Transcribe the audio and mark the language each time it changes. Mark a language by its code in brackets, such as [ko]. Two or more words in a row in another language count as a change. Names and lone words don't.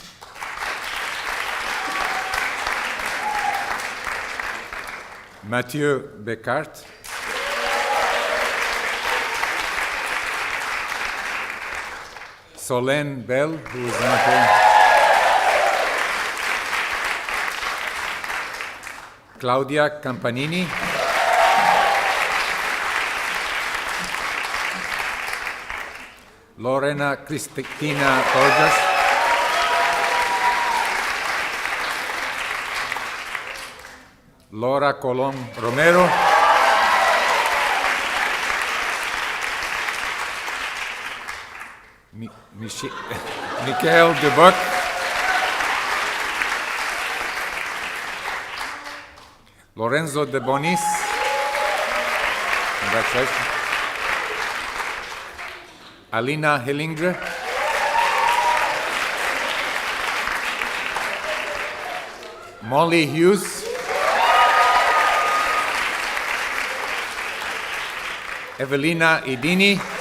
[en] Mathieu Becart. Solène Bell, who is not here. Claudia Campanini. Lorena Cristina Torres. Laura Colom Romero. Michael Dubuc. Lorenzo De Bonis. Congratulations. Alina Hellinger. Molly Hughes. Evelina Idini.